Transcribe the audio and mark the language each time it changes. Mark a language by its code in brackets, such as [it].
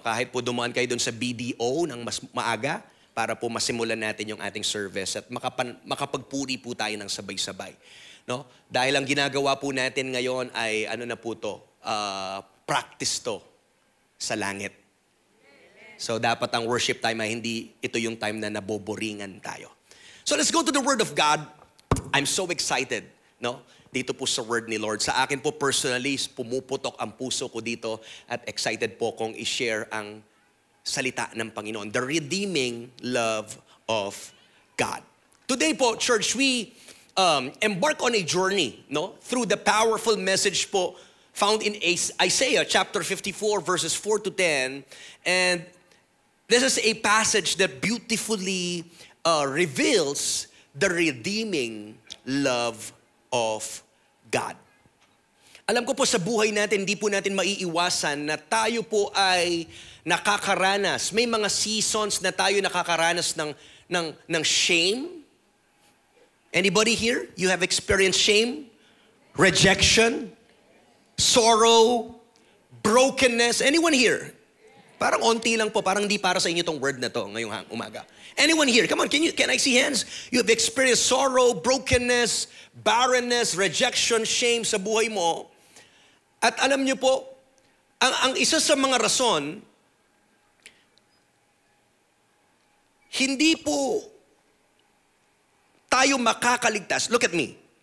[tl] Kahit po dumaan kayo doon sa BDO ng mas maaga para po masimulan natin yung ating service at makapagpuri po tayo ng sabay-sabay, no? Dahil ang ginagawa po natin ngayon ay ano na po to, practice to sa langit. So dapat ang worship time ay hindi ito yung time na naboboringan tayo. [en] So let's go to the Word of God. I'm so excited, [tl] no? Dito po sa word ni Lord. Sa akin po personally, pumuputok ang puso ko dito at excited po kong i-share ang salita ng Panginoon. [en] The redeeming love of God. Today po, church, we embark on a journey, no, through the powerful message po found in Isaiah chapter 54 verses 4 to 10. And this is a passage that beautifully reveals the redeeming love of God. [tl] Alam ko po sa buhay natin, hindi po natin maiiwasan na tayo po ay nakakaranas. May mga seasons na tayo nakakaranas ng shame. [en] Anybody here? You have experienced shame? Rejection? sorrow, brokenness. Anyone here? [tl] Parang onti lang po, parang hindi para sa inyo tong word na to ngayong umaga. [en] Anyone here? Come on, can I see hands? You have experienced sorrow, brokenness, barrenness, rejection, shame [tl] sa buhay mo. At alam niyo po, ang isa sa mga rason, hindi po tayo makakaligtas. [en] Look at me.